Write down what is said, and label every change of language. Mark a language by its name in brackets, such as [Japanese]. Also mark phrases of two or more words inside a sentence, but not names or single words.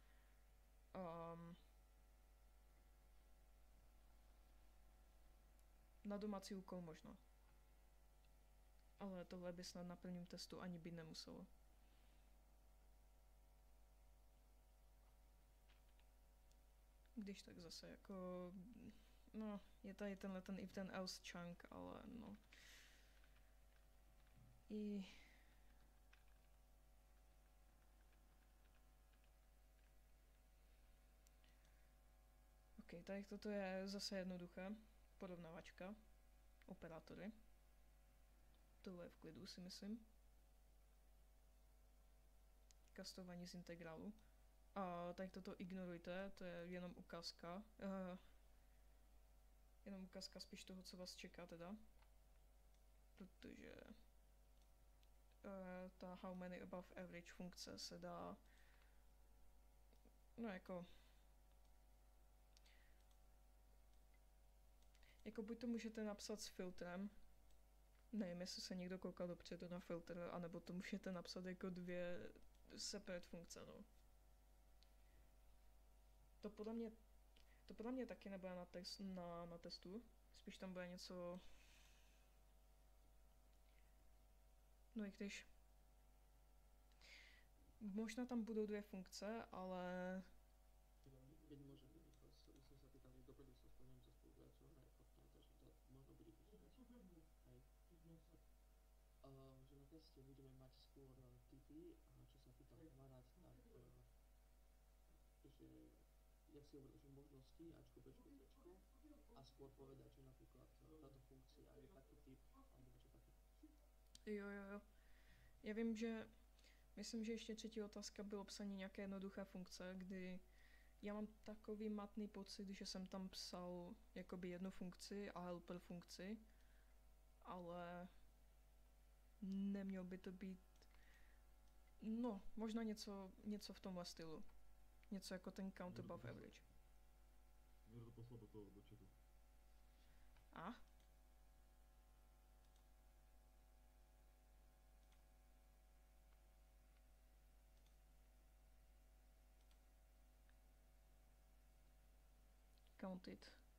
[Czech] Na domácí úkol možno. Ale tohle by snad na prvním testu ani být nemuselo. Když tak zase jako... No, je tady tenhle ten [English] if then else chunk, [Czech] ale no... OK, tady toto je zase jednoduché. Porovnávačka. Operátory. Tohle je v klidu, si myslím. Kastování z integrálu. A tady toto ignorujte, to je jenom ukázka. Jenom ukázka spíš toho, co vás čeká teda. Protože ta [English] how many above average [Czech] funkce se dá no jako buď to můžete napsat s filtrem, nevím, jestli se někdo koukal dopředu na filtr, anebo to můžete napsat jako 2 separate funkce, no. To podle mě taky nebude na testu, spíš tam bude něco... No i když... Možná tam budou 2 funkce, ale... [Slovak] Keď môžem, som sa pýtal, dopredu sa spomínam so spoluprácou na Fortnite, takže to možno bude počítať. Hej. Že na teste budeme mať skôr typy a čo sa pýtal kamarát, tak že jak si hovoril, že možnosti Ačko, Bčko, Cčko a skôr povedať, že napríklad táto funkcia je taký typ alebo niečo také. [Czech] Jo. Já vím, že... Myslím, že ještě třetí otázka bylo psaní nějaké jednoduché funkce, kdy já mám takový matný pocit, že jsem tam psal jakoby jednu funkci a helper funkci, ale neměl by to být, no, možná něco v tomhle stylu. Něco jako ten [English] count above average. [Czech] Někdo to poslal do toho, do chatu. A? Counted.